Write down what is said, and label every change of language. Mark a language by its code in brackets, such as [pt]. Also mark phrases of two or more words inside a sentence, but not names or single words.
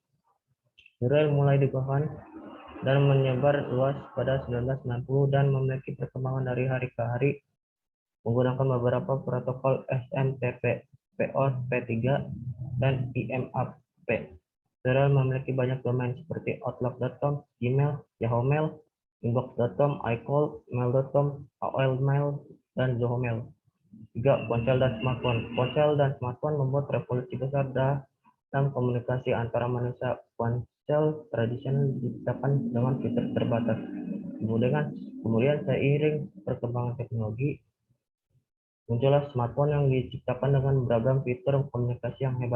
[id] Surel mulai dikembangkan dan menyebar luas pada 1990 dan memiliki perkembangan dari hari ke hari menggunakan beberapa protokol SMTP, POP3, dan IMAP. Surel memiliki banyak domain seperti Outlook.com, Gmail, Yahoo Mail, Inbox.com, iCloud, Mail.com, AOL Mail, dan Zoho Mail. 3. Ponsel dan smartphone. Ponsel dan smartphone membuat revolusi besar dalam komunikasi antara manusia. Ponsel tradisional diciptakan dengan fitur terbatas. Kemudian seiring perkembangan teknologi, muncullah smartphone yang diciptakan dengan beragam fitur komunikasi yang hebat.